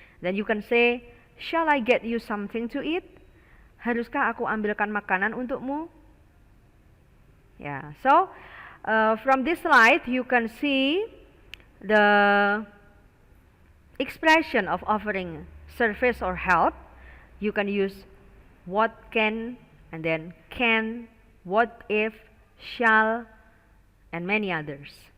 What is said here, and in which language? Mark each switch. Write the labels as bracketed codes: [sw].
[en] Then you can say, shall I get you something to eat? [id] Haruskah aku ambilkan makanan untukmu? [en] So from this slide you can see the expression of offering service or help. You can use what can, and then can, what if, shall, and many others.